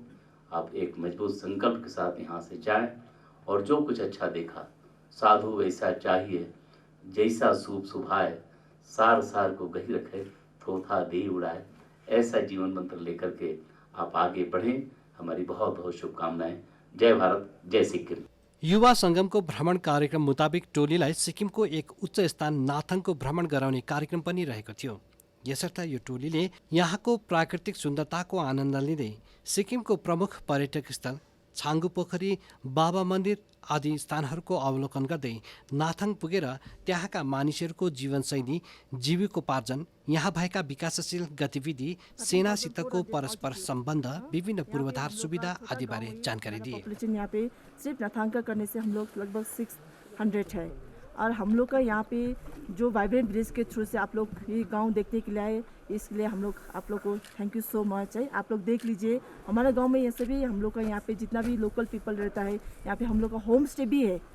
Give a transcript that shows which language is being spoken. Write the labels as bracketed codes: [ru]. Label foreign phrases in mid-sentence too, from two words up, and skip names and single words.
[hi] आप एक मजबूत संकल्प के साथ यहाँ से जाएं और जो कुछ अच्छा देखा, साधु वैसा चाहिए, जैसा सूप सुभाए, सार सार को गही रखे, थोथा दे उड़ाए, ऐसा जीवन मंत्र लेकर के आप आगे बढ़ें। हमारी बहुत बहुत शुभकामनाएं। जय भारत, जय सिक्किम। [ne] युवा संगमको भ्रमण कार्यक्रम मुताबिक टोलीलाई सिक्किमको एक उच्च स्थान नाथङको भ्रमण गराउने कार्यक्रम पनि रहेको थियो। यसर्थ यो टोलीले यहाँको प्राकृतिक सुन्दरताको आनन्द लिँदै सिक्किमको प्रमुख पर्यटक स्थल छाङ्गु पोखरी, बाबा मन्दिर आदि स्थानहरूको अवलोकन गर्दै नाथाङ पुगेर त्यहाँका मानिसहरूको जीवनशैली, जीविकोपार्जन, यहाँ भएका विकासशील गतिविधि, सेनासितको परस्पर सम्बन्ध, विभिन्न पूर्वाधार सुविधा आदिबारे जानकारी दिए। [hi] पॉपुलेशन यहाँ पे सिर्फ नाथांग का करने से हम लोग लगभग 600 है और हम लोग का यहाँ पे जो वाइब्रेंट विलेज के थ्रू से आप लोग ये गांव देखने के लिए आए, इसलिए हम लोग आप लोग को [en] thank you so much [hi] है। आप लोग देख लीजिए हमारे गांव में ऐसे भी हम लोग का यहाँ पे जितना भी [en] local people [hi] रहता है, यहाँ पे हम लोग का [en] home stay [hi] भी है।